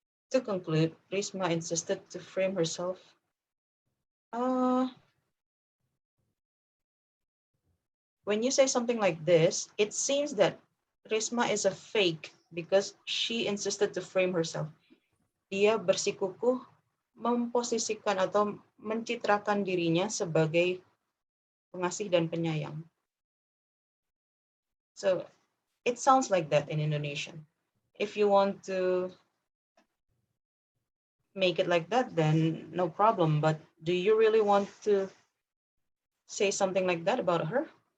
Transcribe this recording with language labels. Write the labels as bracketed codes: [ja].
[en] To conclude, Risma insisted to frame herself. Uh, when you say something like this, it seems that Risma is a fake because she insisted to frame herself. [id] Dia bersikukuh memposisikan atau mencitrakan dirinya sebagai pengasih dan penyayang. [en] So it sounds like that in Indonesian. If you want to make it like that, then no problem. But do you really want to say something like that about her?